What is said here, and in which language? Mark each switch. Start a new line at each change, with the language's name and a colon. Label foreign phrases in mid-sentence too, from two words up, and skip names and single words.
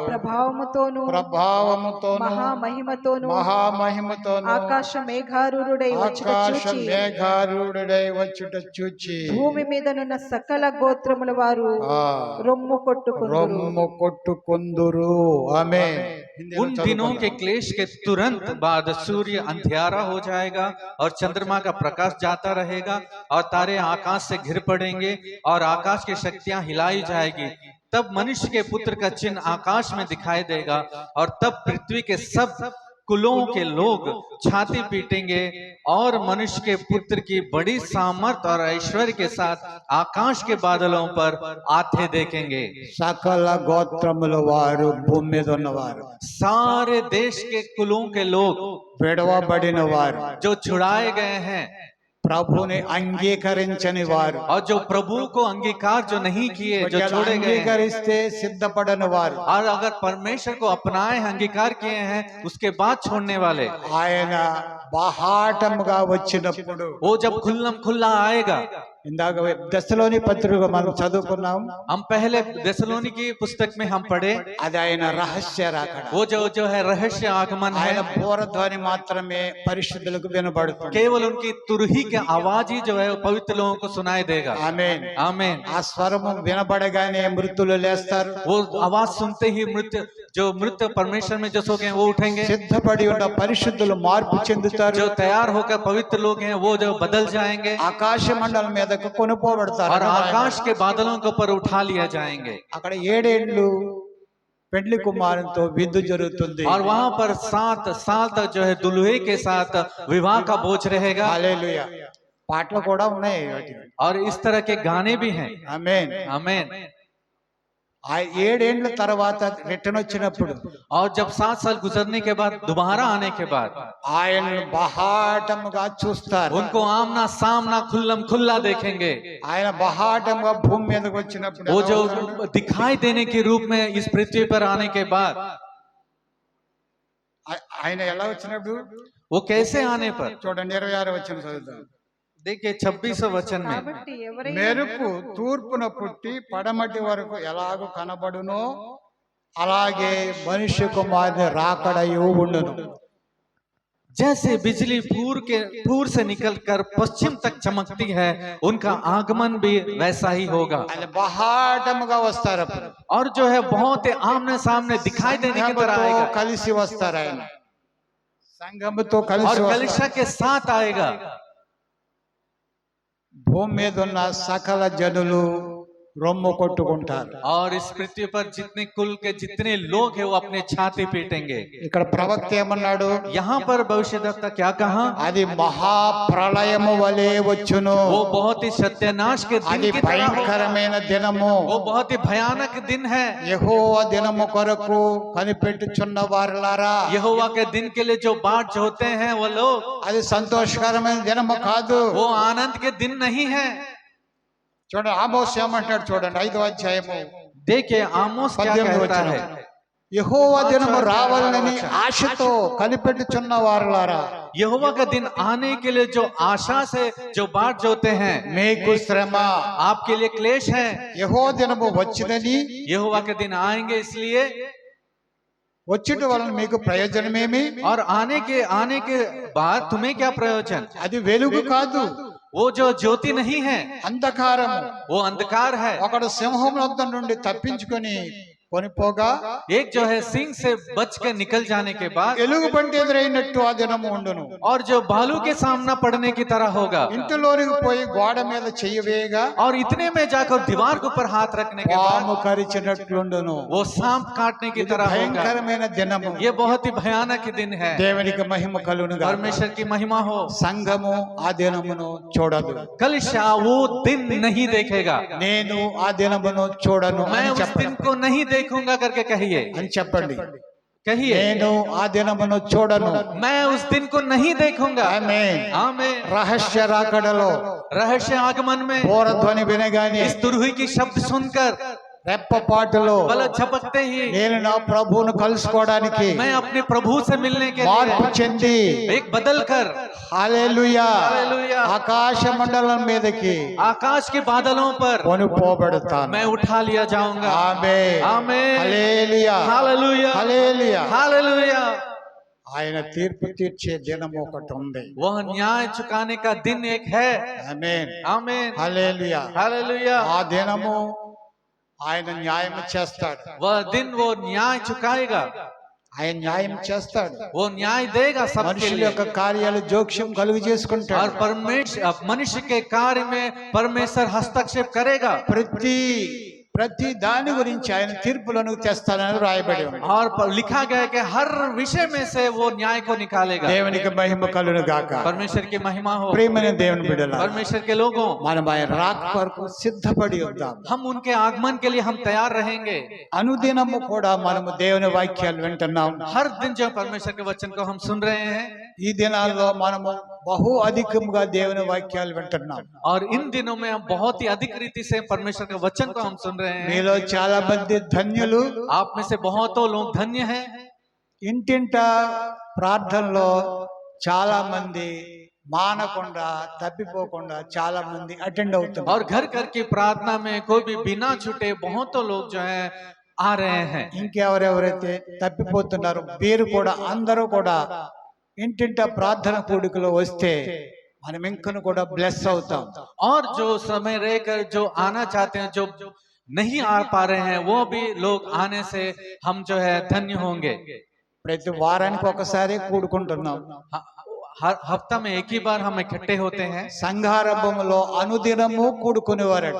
Telugu: ప్రభావముతోను మహామహిమతోను మహామహిమతోను ఆకాశ మేఘారూఢుడై వచ్చుట ఆకాశ చూచి మేఘారూఢుడై వచ్చుట చూచి భూమి మీదనున్న సకల గోత్రముల వారు ఆ, రొమ్ము కొట్టుకుందురు రొమ్ము కొట్టుకుందురు ఆమేన్
Hindi: उन दिनों के क्लेश के तुरंत बाद सूर्य अंधियारा हो जाएगा और चंद्रमा का प्रकाश जाता रहेगा और तारे आकाश से घिर पड़ेंगे और आकाश की शक्तियां हिलाई जाएगी। तब मनुष्य के पुत्र का चिन्ह आकाश में दिखाई देगा और तब पृथ्वी के सब कुलों के लोग छाती पीटेंगे और मनुष्य के पुत्र की बड़ी सामर्थ और ऐश्वर्य के साथ आकाश के बादलों पर आते देखेंगे।
Telugu: సకల గోత్రముల వారు భూమి మీద ఉన్నవారు
Hindi: सारे देश के कुलों के लोग
Telugu: విడవబడిన వారు
Hindi: जो छुड़ाए गए हैं
Telugu: ప్రభుని అంగీకరించని వారు
Hindi: और जो प्रभु को अंगीकार जो नहीं किए जो
Telugu: ఒకవేళ
Hindi: छोड़े गए हैं
Telugu: అంగీకరిస్తే సిద్ధపడని వారు
Hindi: और अगर परमेश्वर को अपनाए अंगीकार किए हैं उसके बाद छोड़ने वाले
Telugu: ఆయన బహాటముగా వచ్చినప్పుడు
Hindi: वो जब खुल्लम खुल्ला आएगा
Telugu: ఇందాక దశలోని పత్రిక మనం చదువుకున్నాం.
Hindi: हम पहले थिस्सलुनी की पुस्तक में हम पढ़े
Telugu: అది ఆయన రహస్య రాకడ.
Hindi: वो जो है रहस्य आगमन
Telugu: ఆయన
Hindi: है।
Telugu: పూర్వధ్వని మాత్రమే పరిశుద్ధులకు వినబడుతుంది.
Hindi: केवल उनकी तुरही के आवाज ही जो है वो पवित्र लोगों को सुनाई देगा।
Telugu: ఆమేన్.
Hindi: आमीन।
Telugu: ఆ స్వరము వినబడగానే మృతులు లేస్తారు.
Hindi: वो आवाज सुनते ही मृत परमेश्वर में जो सो गए वो उठेंगे।
Telugu: సిద్ధపడి ఉన్న పరిశుద్ధులు మార్పు చెందుతారు.
Hindi: जो तैयार होकर पवित्र लोग हैं वो जो बदल जाएंगे
Telugu: ఆకాశ మండలం మీదకు కొనుపోబడతారు.
Hindi: और आकाश के बादलों के ऊपर उठा लिया जाएंगे।
Telugu: అక్కడ 7 ఏళ్ళు పెండ్లి కుమారునితో విందు జరుగుతుంది.
Hindi: और वहां पर 7 साल तक जो है दुल्हे के साथ विवाह का बोझ रहेगा।
Telugu: హల్లెలూయా. పాటలు కూడా ఉన్నాయి వాటికి.
Hindi: और इस तरह के गाने भी हैं।
Telugu: ఆమేన్.
Hindi: आमीन।
Telugu: ఆ 7 ఏళ్ల తర్వాత రిటర్న్ వచ్చినప్పుడు
Hindi: और जब 7 साल गुजरने के बाद दोबारा आने के बाद
Telugu: ఆయనను బహాటముగా చూస్తారు.
Hindi: उनको आमना सामना खुल्लम खुल्ला देखेंगे।
Telugu: ఆయన బహాటముగా భూమి మీదకి వచ్చినప్పుడు
Hindi: वो
Telugu: ఎలా
Hindi: जो
Telugu: ఉన్నాడు?
Hindi: दिखाई देने के रूप में इस पृथ्वी पर आने के बाद
Telugu: ఆయన ఎలా వచ్చినప్పుడు
Hindi: वो कैसे आने पर
Telugu: చూడండి 26 వచనం చదువుతాం.
Hindi: देखिए 26 वचन में
Telugu: కాబట్టి ఎవరైనా మెరుపు తూర్పున పుట్టి పడమటి వరకు ఎలాగో కనబడునో అలాగే మనుష్య కుమారుని రాకడయు ఉండును.
Hindi: जैसे बिजली पूर्व से निकलकर पश्चिम तक चमकती है उनका आगमन भी वैसा ही होगा।
Telugu: ఆయన బహాటముగా వస్తారు. అప్పుడు
Hindi: और जो है बहुत ही आमने सामने दिखाई देने की तरह
Telugu: సంఘముతో
Hindi: आएगा
Telugu: కలిసి వస్తారు. ఆయన సంఘముతో కలిసి
Hindi: और
Telugu: వస్తారు.
Hindi: कलिशा के साथ आएगा।
Telugu: భూమి మీద ఉన్న సకల జనులు రొమ్ము కొట్టుకుంటారు.
Hindi: और इस पृथ्वी पर जितने कुल के जितने लोग हैं वो अपने छाती पीटेंगे।
Telugu: ఇక్కడ ప్రవక్త ఏమన్నాడు?
Hindi: यहाँ पर भविष्यद्वक्ता क्या कहा?
Telugu: అది మహాప్రళయము వలె వచ్చును.
Hindi: वो बहुत ही सत्यानाश के दिन
Telugu: అది
Hindi: की तरह होगा।
Telugu: భయంకరమైన దినము.
Hindi: वो बहुत ही भयानक दिन है।
Telugu: యెహోవా దినము కొరకు కనిపెట్టుచున్న వారలారా,
Hindi: यहोवा के दिन के लिए जो बाट जोते हैं वो लोग,
Telugu: అది సంతోషకరమైన దినము కాదు.
Hindi: वो आनंद के दिन नहीं है।
Telugu: చూడండి ఆమోస్ ఏమంటాడు చూడండి 5వ అధ్యాయము
Hindi: देखिए आमोस क्या
Telugu: 18వ
Hindi: कहता
Telugu: వచనం.
Hindi: है?
Telugu: యెహోవా దినము రావాలని ఆశతో కనిపెట్టుచున్న వారలారా,
Hindi: यहोवा का दिन आने के लिए जो आशा से जो बाट जोते हैं
Telugu: మీకు శ్రమ.
Hindi: आपके लिए क्लेश है।
Telugu: యెహోవా దినము వచ్చినని
Hindi: यहोवा के दिन आएंगे इसलिए,
Telugu: వచ్చుట వలన మీకు ప్రయోజనమేమి?
Hindi: और आने के बाद तुम्हें क्या प्रयोजन?
Telugu: అది వెలుగు కాదు,
Hindi: वो जो ज्योति नहीं है
Telugu: అంధకారము.
Hindi: वो अंधकार है।
Telugu: ఒకడు సింహం వద్ద నుండి తప్పించుకొని కొనిపోగా
Hindi: एक जो है सिंह से बच के निकल जाने के बाद
Telugu: ఎలుగు బంటి ఎదురైనట్టు ఆ దినము ఉండును.
Hindi: और जो भालू के सामना पड़ने की तरह होगा।
Telugu: ఇంటిలోనికి పోయి గోడ మీద చెయ్యి వేయగా
Hindi: और इतने में जाकर दीवार के ऊपर हाथ रखने के
Telugu: పాము
Hindi: बाद
Telugu: కరిచినట్లుండును.
Hindi: वो सांप काटने की तरह होगा।
Telugu: భయంకరమైన దినము.
Hindi: ये बहुत ही भयानक दिन है।
Telugu: దేవునికి మహిమ కలుగునుగా.
Hindi: परमेश्वर की महिमा हो।
Telugu: సంఘము ఆ దినమును చూడదు.
Hindi: कलिशा वो दिन नहीं देखेगा।
Telugu: నేను ఆ దినమును చూడను
Hindi: मैं
Telugu: అని
Hindi: उस
Telugu: చెప్పండి.
Hindi: दिन को नहीं देखूंगा करके कहिए।
Telugu: అని చెప్పండి.
Hindi: कहिए
Telugu: నేను ఆ దినమును చూడను.
Hindi: मैं उस दिन को नहीं देखूंगा।
Telugu: ఆమేన్.
Hindi: आमीन।
Telugu: రహస్య రాకడలో
Hindi: रहस्य आगमन में
Telugu: పూర్వధ్వని వినగానే
Hindi: इस तुरही की शब्द सुनकर
Telugu: రెప్పపాటులో
Hindi: बल झपकते ही
Telugu: నేను నా ప్రభువును కలుసుకోవడానికి
Hindi: मैं अपने प्रभु से मिलने के
Telugu: మార్పు
Hindi: लिए
Telugu: చెంది
Hindi: एक बदल कर
Telugu: హల్లెలూయా
Hindi: हालेलुया
Telugu: ఆకాశ మండలం మీదకి
Hindi: आकाश के बादलों पर
Telugu: కొనుపోబడతాను.
Hindi: मैं उठा लिया जाऊंगा।
Telugu: ఆమేన్.
Hindi: आमीन।
Telugu: హల్లెలూయా
Hindi: हालेलुया
Telugu: హల్లెలూయా.
Hindi: हालेलुया।
Telugu: ఆయన తీర్పు తీర్చే దినం ఒకటి ఉంది.
Hindi: वह न्याय चुकाने का दिन एक है।
Telugu: ఆమేన్.
Hindi: आमीन।
Telugu: హల్లెలూయా.
Hindi: हालेलुया।
Telugu: ఆ దినము ఆయన న్యాయం చేస్తాడు.
Hindi: वह दिन वो न्याय चुकाएगा।
Telugu: ఆయన న్యాయం చేస్తాడు.
Hindi: वो न्याय देगा सबके
Telugu: మనుషుల
Hindi: लिए।
Telugu: యొక్క కార్యాలు జోక్యం కలుగు
Hindi: और
Telugu: చేసుకుంటాడు.
Hindi: मनुष्य के कार्य में परमेश्वर हस्तक्षेप करेगा।
Telugu: ప్రతి దాని గురించి ఆయన తీర్పులను తెస్తానని రాయబడి ఉంది.
Hindi: और लिखा गया है कि हर विषय में से वो न्याय को निकालेगा।
Telugu: దేవునికి మహిమ కలుగును గాక.
Hindi: परमेश्वर की महिमा हो।
Telugu: ప్రియమైన దేవుని బిడ్డలారా,
Hindi: परमेश्वर के लोगों,
Telugu: మనం ఆయన రాక కొరకు సిద్ధపడి ఉందాం.
Hindi: हम उनके आगमन के लिए हम तैयार रहेंगे।
Telugu: అనుదినము కూడా మనము దేవుని వాక్యాలు వింటున్నాం.
Hindi: हर दिन जो परमेश्वर के वचन को हम सुन रहे हैं,
Telugu: ఈ దినాల్లో మనము బహు అధికంగా దేవుని వాక్యాలు వింటున్నాం.
Hindi: और इन दिनों में हम बहुत ही अधिक रीति से परमेश्वर के वचन को हम सुन रहे हैं।
Telugu: మీలో చాలా మంది ధన్యులు.
Hindi: आप में से बहुतों लोग धन्य हैं।
Telugu: ఇంటింట ప్రార్థనలో చాలా మంది మానకుండా తప్పిపోకుండా చాలా మంది అటెండ్
Hindi: और
Telugu: అవుతున్నారు.
Hindi: घर घर की प्रार्थना में कोई भी बिना छूटे बहुतों लोग जो है आ रहे हैं।
Telugu: ఇంకెవరెవరైతే తప్పిపోతున్నారో వీరు కూడా అందరూ కూడా ఇంటింట ప్రార్థన కూడికలో వస్తే మనం ఇంకను కూడా బ్లెస్ అవుతాం.
Hindi: और जो समय रहकर जो आना चाहते हैं, जो नहीं आ पा रहे हैं, वो भी लोग आने से हम जो है धन्य होंगे।
Telugu: ప్రతి వారానికి ఒకసారి కూడుకుంటున్నాం.
Hindi: हर हफ्ता में एक ही बार हम इकट्ठे होते हैं।
Telugu: సంఘారంభంలో అనుదినము కూడుకునేవారట.